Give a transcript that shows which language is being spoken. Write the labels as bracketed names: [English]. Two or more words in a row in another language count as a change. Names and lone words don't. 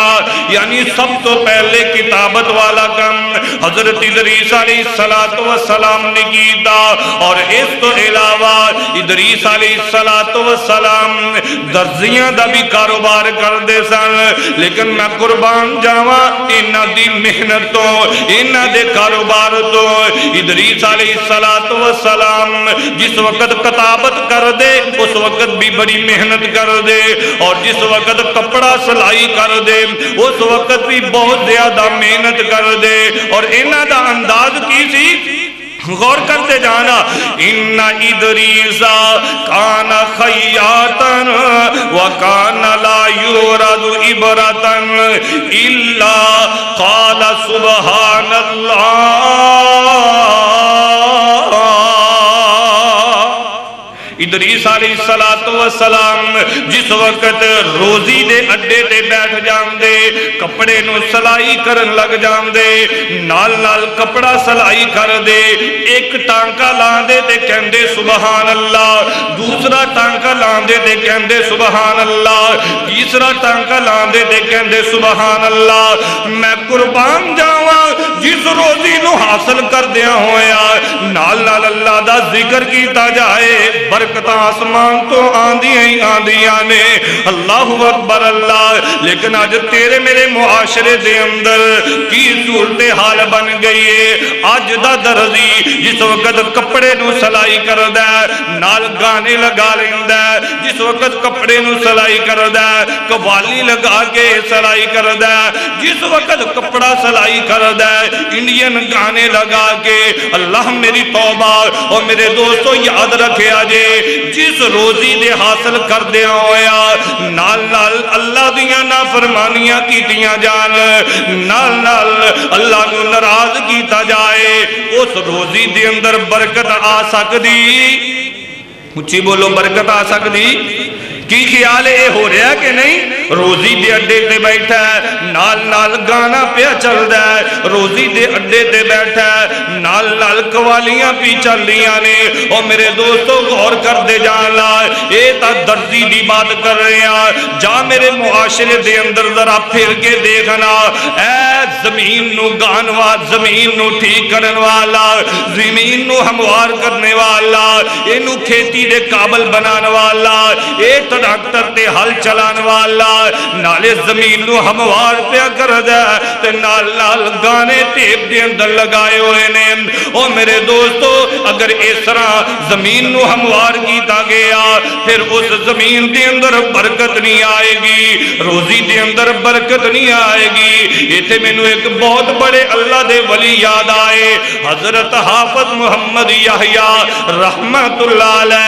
[Punjabi] یعنی سب تو پہلے کتابت والا کم حضرت ادریس [Arabic] علیہ السلام [Punjabi] نے کیتا. اور اس تو علاوہ ادریس [Arabic] علیہ السلام [Punjabi] درزیاں دا بھی کاروبار کردے سن. لیکن میں قربان جاواں انہاں دی محنت تو انہاں دے کاروبار تو ادریس [Arabic] علیہ السلام [Punjabi] جس وقت کتابت کر دے اس وقت بھی بڑی محنت کر دے, اور جس وقت کپڑا سلائی کر دے اس وقت بھی بہت زیادہ محنت کر دے. اور انہاں دا انداز کی سی غور کرتے جانا. [Arabic] ان ادریس کان خیاطا وکان لا یورد عبرتا الا قال سبحان اللہ. [Punjabi] ادریس [Arabic] علیہ السلام [Punjabi] جس وقت روزی دے اڈے تے بیٹھ جاندے کپڑے نو سلائی کرن لگ جاندے, نال نال کپڑا سلائی کر دے. ایک ٹانکا لاندے تے کہندے [Arabic] سبحان اللہ, [Punjabi] دوسرا ٹانکا لاندے تے کہندے [Arabic] سبحان اللہ, [Punjabi] تیسرا ٹانکا لاندے تے کہندے [Arabic] سبحان اللہ. [Punjabi] میں قربان جاواں جس روزی نو حاصل کر دیا ہویا نال نال اللہ دا ذکر کیتا جائے برکت آسمان تو آندیاں نے. [Arabic] اللہ اکبر اللہ. [Punjabi] لیکن آج تیرے میرے معاشرے دے اندر کی صورتحال بن گئی ہے. آج دا درزی جس وقت کپڑے نو سلائی کردا ہے نال گانے لگا لیندا ہے, جس وقت کپڑے نو سلائی کردا ہے قوالی لگا کے سلائی کردا ہے, جس وقت کپڑا سلائی کردا ہے انڈین گانے لگا کے. اللہ میری توبہ. اور میرے دوستو یاد رکھے آجے جس روزی دے حاصل کر دیا ہویا نال نال اللہ دیاں نافرمانیاں کیتیاں جان, نال نال اللہ نو ناراض کیتا جائے, اس روزی دے اندر برکت آ سکدی؟ اچھی بولو, برکت آ سکدی؟ کی خیال ہے ہو رہا کہ نہیں؟ روزی دے اڈے تے بیٹھا ہے نال نال گانا پیا چل رہا ہے, روزی دے اڈے تے بیٹھا ہے نال نال قوالیاں پی چل رہیاں نے. اور میرے دوستو غور کر دے جانا, اے تا درزی دی بات کر رہے ہیں. جا میرے معاشرے دے اندر ذرا پھر کے دیکھنا, اے زمین نو گانوا, زمین نو ٹھیک کرن والا, زمین نو ہموار کرنے والا, اینو کھیتی دے قابل بنان والا, اے ڈاکٹر تے حل چلان والا نالے زمین نو ہموار پیا کر دے تے نال نال گانے ٹیپ دے اندر لگائے ہوئے نے. او میرے دوستو اگر اس طرح زمین نو ہموار کیتا گیا پھر اس زمین دے اندر برکت نہیں آئے گی, روزی دے اندر برکت نہیں آئے گی. ایتھے میں نو ایک بہت بڑے اللہ دے ولی یاد آئے, حضرت حافظ محمد یحییٰ [Arabic] رحمت اللہ علیہ.